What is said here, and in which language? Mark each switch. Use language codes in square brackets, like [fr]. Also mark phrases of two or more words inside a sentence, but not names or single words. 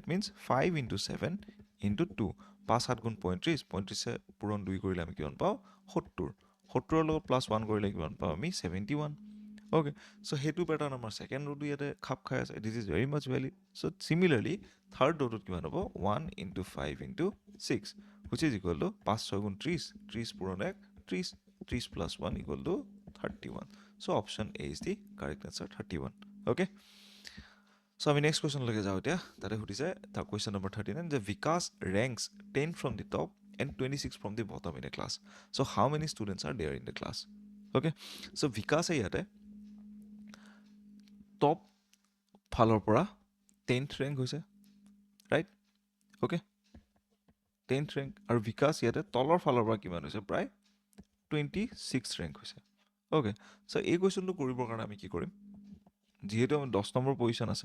[as] মিনছ 5 into 7 into 2 5 7 গুণ 35 35 পূৰণ 2 কৰিলে আমি কিমান পাওঁ 70 70ৰ লগত প্লাছ 1 কৰিলে কিমান পাওঁ আমি 71 [en] okay so' [as] সেইটো পেটাৰ্ণ আমাৰ ছেকেণ্ড ৰোটো ইয়াতে খাপ খাই আছে [en] this is very much valid so' [as] চিমিলাৰলি থাৰ্ড ৰোটোত কিমান হ'ব [en] 1 into 5 into 6 which is equal to 5 6 গুণ 30 30 পূৰণ 1 30 30 plus 1 equal to 31 so option A is the correct answer 31 okay so আমি next question [as] লগে যাওঁ এতিয়া তাতে সুধিছে তাৰ [en] question number 39 যে Vikas ranks 10 from the top and 26 from the bottom in a class so how many students are there in the class okay so Vikas ইয়াতে [as] টপ ফালৰ পৰা 10th ৰেংক হৈছে [en] right okay [as] 10th ৰেংক আৰু বিকাশ ইয়াতে তলৰ ফালৰ পৰা কিমান হৈছে প্ৰায় 26 ৰেংক হৈছে [en] okay so' [as] এই কুৱেশ্যনটো কৰিবৰ কাৰণে আমি কি কৰিম যিহেতু আমি 10 নম্বৰ পজিশ্যন আছে